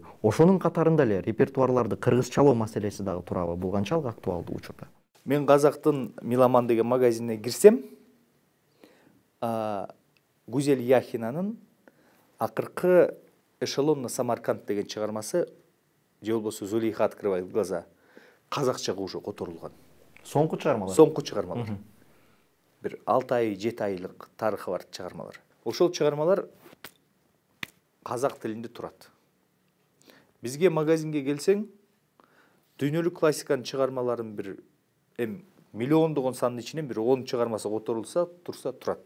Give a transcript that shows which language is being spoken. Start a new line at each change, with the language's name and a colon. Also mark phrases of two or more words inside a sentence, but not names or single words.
Kyrgyz: Ошонун катарында эле репертуарларды кыргызчалоо маселеси дагы турабы? Бул канчалык актуалдуу учурда? Мен Казактын Миламан деген магазинине кирсем, Гузель Яхинанын акыркы Эшелон на Самарканд деген чыгармасы, же болбосо Зулейха открывает глаза, казакчага уже которулган. Соңку чыгармалар? Соңку чыгармалар. Бир 6 ай, 7 айлык тарыхы бар чыгармалар. Ошол чыгармалар казак тилинде турат. Бизге магазинге келсең, дүйнөлүк классиканын чыгармаларын бир миллиондогон сандын ичинен бир 10 чыгармасы которулса, турса турат.